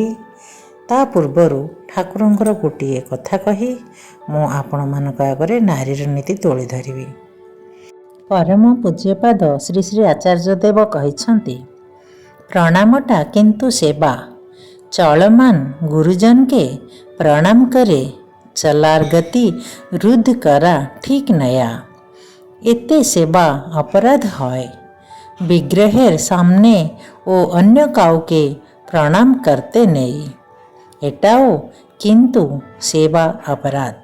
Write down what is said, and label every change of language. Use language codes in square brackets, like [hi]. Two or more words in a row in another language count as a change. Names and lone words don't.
[or] ତା ପୂର୍ବରୁ ଠାକୁରଙ୍କର ଗୋଟିଏ କଥା କହି ମୁଁ ଆପଣମାନଙ୍କ ଆଗରେ ନାରୀର ନୀତି ତୋଳି ଧରିବି। ପରମ ପୂଜ୍ୟପାଦ ଶ୍ରୀ ଶ୍ରୀ ଆଚାର୍ଯ୍ୟ ଦେବ କହିଛନ୍ତି, [bn] প্রণামটা কিন্তু সেবা, চলমান গুরুজনকে প্রণাম করে চলার গতি রুদ্ধ করা ঠিক নয়া। এতে সেবা অপরাধ হয়। বিগ্রহের সামনে ও অন্য কাউকে প্রণাম করতে নেই, এটাও কিন্তু সেবা অপরাধ।